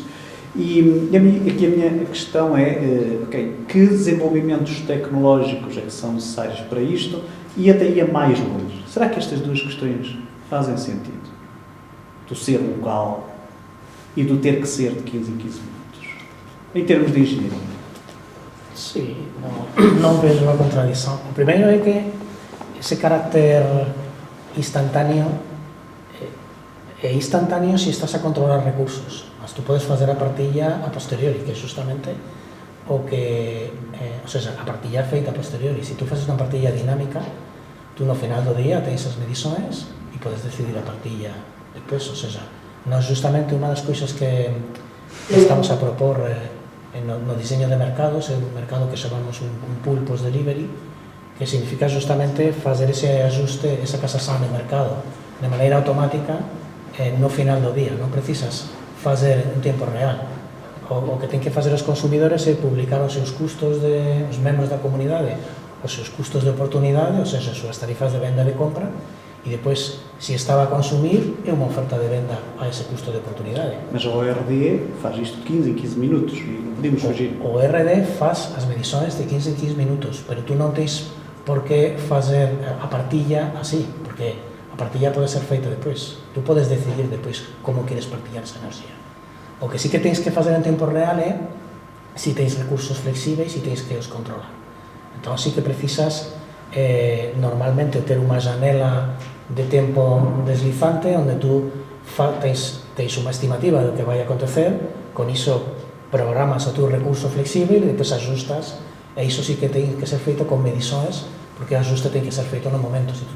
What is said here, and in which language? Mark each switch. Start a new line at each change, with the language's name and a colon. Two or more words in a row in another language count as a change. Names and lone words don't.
Portuguese: E aqui a minha questão é, que desenvolvimentos tecnológicos é que são necessários para isto e até ia mais longe. Será que estas duas questões fazem sentido? Do ser local e do ter que ser de 15 em 15 minutos, em termos de engenharia?
Galician: Sí, no veo a contradición. O primeiro é que ese carácter instantáneo é instantáneo se estás a controlar recursos, mas tú podes fazer a partilla a posteriori, que é justamente o que, ou seja, a partilla é feita a posteriori. Se tú faces unha partilla dinámica, tú no final do día tens as medições e podes decidir a partilla depois, ou seja, non justamente unha das cousas que estamos a propor no diseño de mercados, é un mercado que chamamos un
English: pool post-delivery,
Galician: que significa justamente fazer ese ajuste, esa casación de mercado de maneira automática no final do día. Non precisas fazer en tempo real. O que ten que fazer os consumidores é publicar os seus custos os membros da comunidade, os seus custos de oportunidade, ou seja, as súas tarifas de venda e de compra, e depois, se estaba a consumir, é unha oferta de venda a ese custo de oportunidade.
Portuguese: Mas o RD faz isto de 15 em 15 minutos e não podemos fugir.
Galician: O RD faz as medições de 15 em 15 minutos, pero tú non tens por que fazer a partilla así, porque a partilla pode ser feita depois. Tú podes decidir depois como queres partillar esa enerxía. O que sí que tens que fazer en tempo real é se tens recursos flexíveis e tens que os controlar. Entón sí que precisas normalmente ter unha janela de tempo deslizante onde tú tens unha estimativa do que vai acontecer, con iso programas o teu recurso flexível e depois ajustas, e iso sí que ten que ser feito con medições, porque o ajuste ten que ser feito no momento.